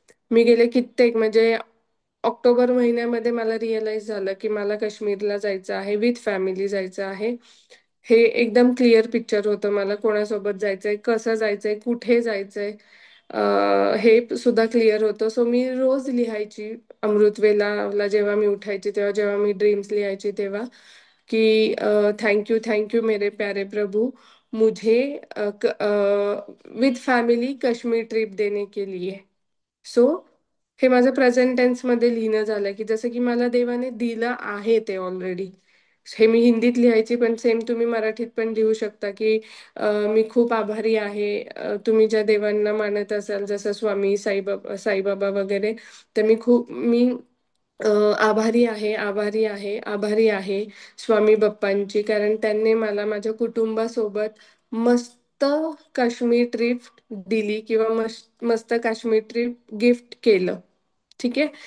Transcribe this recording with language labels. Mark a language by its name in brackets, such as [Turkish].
[Marathi] मी गेले कित्येक, म्हणजे ऑक्टोबर महिन्यामध्ये मला रिअलाइज झालं की मला काश्मीरला जायचं आहे, विथ फॅमिली जायचं आहे. हे एकदम क्लिअर पिक्चर होतं मला, कोणासोबत जायचंय, कसं जायचंय, कुठे जायचंय, हे सुद्धा क्लिअर होतं. सो मी रोज लिहायची अमृतवेला जेव्हा मी उठायची तेव्हा, जेव्हा मी ड्रीम्स लिहायची तेव्हा, [Hindi] की थैंक यू मेरे प्यारे प्रभु, मुझे विद फॅमिली काश्मीर ट्रिप देने के लिए. [Marathi] सो हे माझं प्रेझेंट टेन्स मध्ये लिहिणं झालं की जसं की मला देवाने दिलं आहे ते ऑलरेडी. हे मी हिंदीत लिहायची, पण सेम तुम्ही मराठीत पण लिहू शकता की मी खूप आभारी आहे. तुम्ही ज्या देवांना मानत असाल जसं स्वामी साईबाबा वगैरे, तर मी अ, आभारी आहे, आभारी आहे, आभारी आहे स्वामी बाप्पांची, कारण त्यांनी मला माझ्या कुटुंबासोबत मस्त काश्मीर ट्रिप दिली किंवा मस्त मस्त काश्मीर ट्रिप गिफ्ट केलं. ठीक आहे.